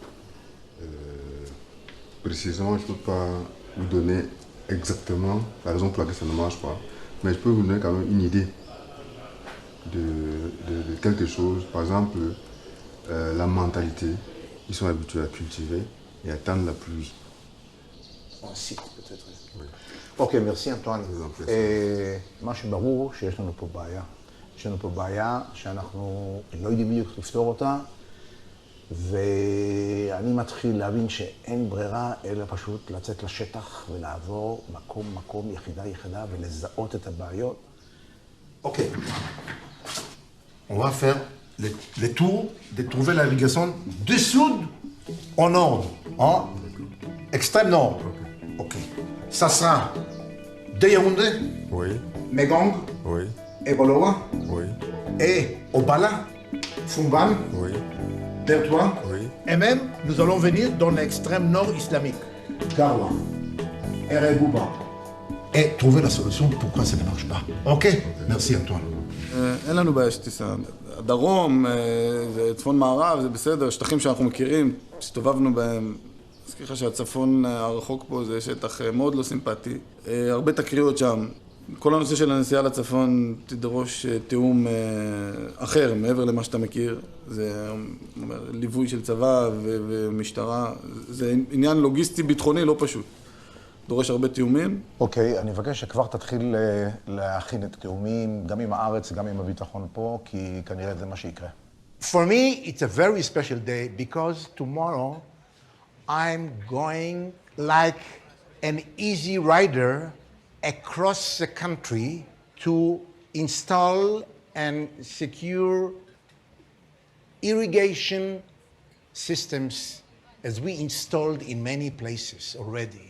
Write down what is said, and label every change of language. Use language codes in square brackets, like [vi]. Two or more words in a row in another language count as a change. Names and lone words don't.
[fr] Précisément, je ne peux pas vous donner exactement la raison pour laquelle ça ne marche pas, mais je peux vous donner quand même une idée de quelque chose. Par exemple, la mentalité. Ils sont habitués à cultiver et attendre la pluie. Aussi, peut-être. Oui. Ok, merci Antoine. [he] מה שברור שיש לנו פה בעיה. יש לנו פה בעיה שאנחנו לא יודעים בדיוק לפתור אותה, ואני מתחיל להבין שאין ברירה אלא פשוט לצאת לשטח ולעבור מקום, יחידה, ולזהות את הבעיות. [fr] Ok. On va faire le tour de trouver l'irrigation du sud au nord, hein? Extrême nord. Ok. Ça sera de Yaoundé, Oui, Megong, oui, Eboloa, oui, et Obala, Fungan, oui, Bertois, oui. et même nous allons venir dans l'extrême nord islamique, Garwa, Erebouba, et trouver la solution pourquoi ça ne marche pas. Ok? Merci Antoine. [he] אין לנו בעיה שתיסע. הדרום, צפון מערב, זה בסדר, שטחים שאנחנו מכירים, הסתובבנו בהם. אזכיר לך שהצפון הרחוק פה זה שטח מאוד לא סימפטי. הרבה תקריות שם. כל הנושא של הנסיעה לצפון תדרוש תיאום אחר, מעבר למה שאתה מכיר. זה ליווי של צבא ומשטרה. זה עניין לוגיסטי ביטחוני לא פשוט. דורש הרבה תיאומים. אוקיי, אני מבקש שכבר תתחיל להכין את תיאומים, גם עם הארץ, גם עם הביטחון פה, כי כנראה זה מה שיקרה. [en] For me, it's a very special day because tomorrow I'm going like an easy rider across the country to install and secure irrigation systems as we installed in many places already.